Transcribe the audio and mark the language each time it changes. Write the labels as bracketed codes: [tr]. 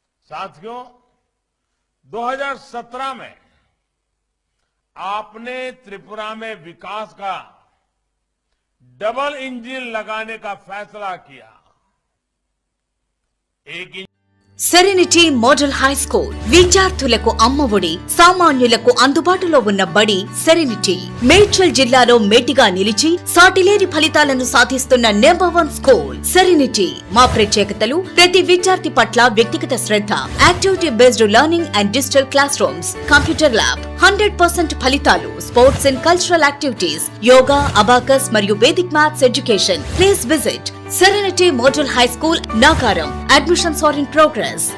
[hi] साथियों, 2017 में आपने त्रिपुरा में विकास का डबल इंजन लगाने का फैसला किया। एक [te] సెరెనిటీ మోడల్ హై స్కూల్ విద్యార్థులకు అమ్మఒడి, సామాన్యులకు అందుబాటులో ఉన్న బడి సెరెనిటీ. మేడ్చల్ జిల్లాలో మేటిగా నిలిచి సాటిలేని ఫలితాలను సాధిస్తున్న నంబర్ 1 స్కూల్ సెరెనిటీ. మా ప్రత్యేకతలు ప్రతి విద్యార్థి పట్ల వ్యక్తిగత శ్రద్ధ, activity based learning and digital class rooms, computer lab, 100% ఫలితాలు, sports and cultural activities, yoga, abacus మరియు Vedic maths education. [en] Please visit Serenity Model High School, Nagaram. Admissions are in progress.